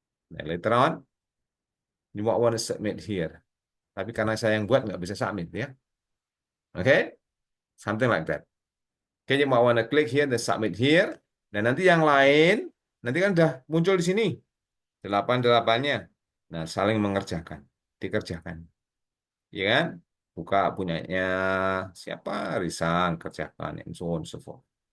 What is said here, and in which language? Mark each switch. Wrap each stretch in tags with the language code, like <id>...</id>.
<en>Then later on, you might want to submit here.</en> <id>Tapi karena saya yang buat nggak bisa submit ya.</id> <en>Okay, something like that. Okay, you might want to click here, then submit here.</en> <id>Dan nanti yang lain, nanti kan udah muncul di sini. 8-8-nya. Nah, saling mengerjakan. Dikerjakan. Iya kan? Buka punyanya siapa? Risang, kerjakan,</id> <en>and so on, so forth.</en>